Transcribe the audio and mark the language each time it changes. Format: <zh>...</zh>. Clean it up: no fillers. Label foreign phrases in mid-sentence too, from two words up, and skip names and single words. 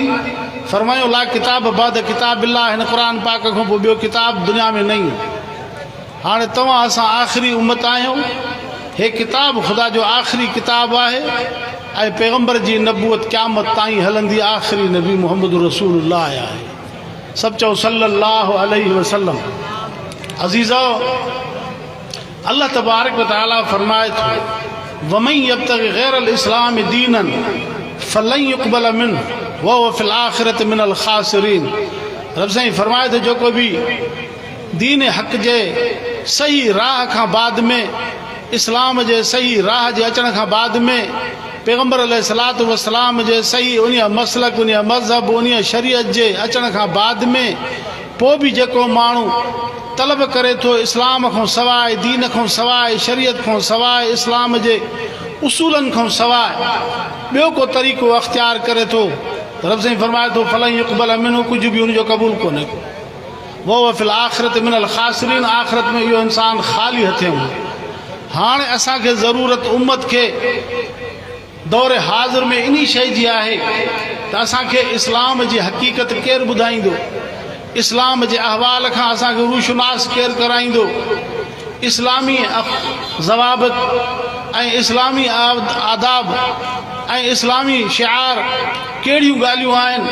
<sd>फरमायो</sd> <ar>لا كتاب بعد كتاب الله,</ar> <sd>हिन क़ुर पाक खां पोइ ॿियो किताब दुनिया में न ईंदो। हाणे तव्हां असां आख़िरी उम्मत आहियूं। हे किताब ख़ुदा जो आख़िरी किताब आहे ऐं पैगंबर जी नबूअत क़यामत ताईं हलंदी। आख़िरी नबी मुहम्मद रसूलुल्लाह आहे। सब चओ</sd> <ar>صلى الله عليه وسلم.</ar> <sd>अज़ीज़ो, अल्लाह तबारक व तआला फरमाए थो</sd> <ar>ومن يبتغ غير الإسلام دينا فلن يقبل منه وهو في الآخرة من الخاسرين.</ar> <sd>रब साईं फरमाए थो जेको बि दीन हक़ जे सही राह खां बाद में, इस्लाम जे सही राह जे अचण खां बाद में, पैगंबर</sd> <ar>عليه الصلاة والسلام</ar> <sd>जे सही उन मसलक, उन मज़हब, उन शरीयत जे अचण खां बाद में पोइ बि जेको माण्हू तलब करे थो इस्लाम खां सवाइ, दीन खां सवाइ, शरीयत खां सवाइ, इस्लाम जे उसूलनि खां सवाइ ॿियो को तरीक़ो अख़्तियार करे थो, तरफ़ से फरमाए थो</sd> <ar>فلن يقبل منه,</ar> <sd>कुछ भी उनजो क़बूल कोन्हे को।</sd> <ar>وهو في الآخرة من الخاسرين,</ar> <sd>आख़िरत में इहो इंसान ख़ाली हथे हूंदो। हाणे असांखे ज़रूरत उम्मत खे दौर हाज़िर में इन शइ जी आहे त असांखे इस्लाम जी हक़ीक़त केरु ॿुधाईंदो, इस्लाम जे अहवाल खां असांखे रूशनास केरु कराईंदो, इस्लामी ज़वाबित ऐं इस्लामी आदाब ऐं इस्लामी शिआर कहिड़ियूं ॻाल्हियूं आहिनि।</sd>